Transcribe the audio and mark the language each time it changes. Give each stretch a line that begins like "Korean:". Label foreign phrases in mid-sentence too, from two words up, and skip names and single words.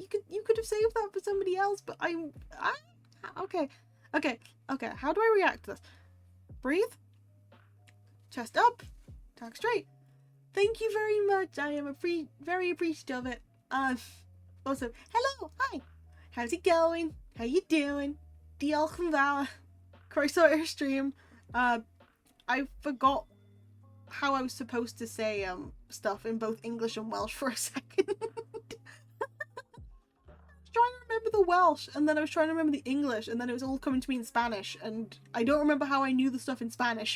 English: You could have saved that for somebody else, but okay. How do I react to this? Breathe. Chest up. Talk straight. Thank you very much. I am very appreciative of it. Also, hello, hi. How's it going? How you doing?
Welsh: Diolch yn fawr. Croeso i'r stream.
English: I forgot how I was supposed to say stuff in both English and Welsh for a second. I was trying to remember the Welsh, and then I was trying to remember the English, and then it was all coming to me in Spanish, and I don't remember how I knew the stuff in Spanish.